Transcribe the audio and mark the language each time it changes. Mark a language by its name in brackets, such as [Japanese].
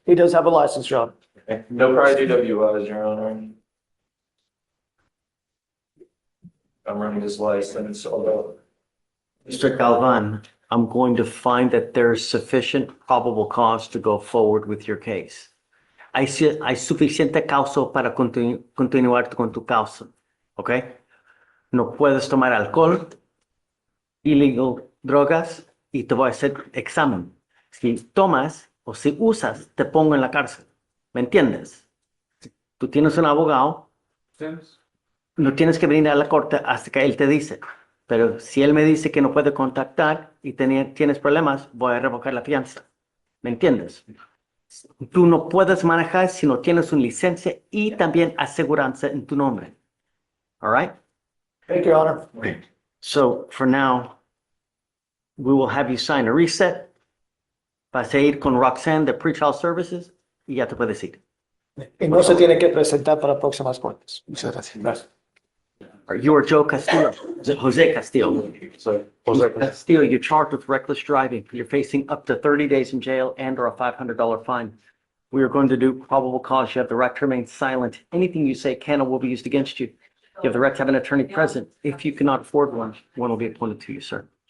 [English] He does have a license, Your Honor. No prior DWIs, Your Honor. I'm running his license, although. Mr. Galvan, I'm going to find that there's sufficient probable cause to go forward with your case. [Spanish] Hay suficiente causa para continuar con tu causa, ¿ok? No puedes tomar alcohol, illegal drogas, y te voy a hacer examen. Si tomas o si usas, te pongo en la cárcel. ¿Me entiendes? Tú tienes un abogado, no tienes que venir a la corte hasta que él te dice. Pero si él me dice que no puede contactar y tienes problemas, voy a revocar la fianza. ¿Me entiendes? Tú no puedes manejar si no tienes una licencia y también aseguranza en tu nombre. [English] All right? Thank you, Your Honor. So for now, we will have you sign a reset. [Spanish] Vas a ir con Roxanne de Pretrial Services y ya te puedes ir. Y no se tiene que presentar para próximas cortes. Muchas gracias. Gracias. [English] You are Joe Castillo, Jose Castillo. Jose Castillo, you're charged with reckless driving. You're facing up to 30 days in jail and or a $500 fine. We are going to do probable cause. You have the right to remain silent. Anything you say can or will be used against you. You have the right to have an attorney present. If you cannot afford one will be appointed to you, sir.